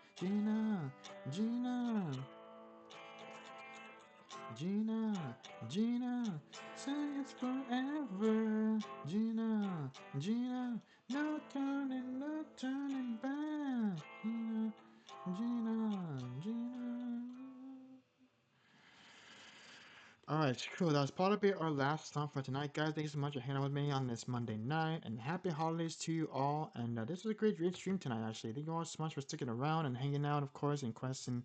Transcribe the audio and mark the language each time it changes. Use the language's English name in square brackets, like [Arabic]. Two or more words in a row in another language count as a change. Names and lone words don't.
[English] Gina, Gina, Gina, Gina, say it's forever. Gina, Gina, no turning, no turning back. Gina, Gina, Gina. Alright, cool. That was probably our last song for tonight, guys. Thank you so much for hanging out with me on this Monday night, and happy holidays to you all. And this was a great stream tonight, actually. Thank you all so much for sticking around and hanging out, of course, and questing.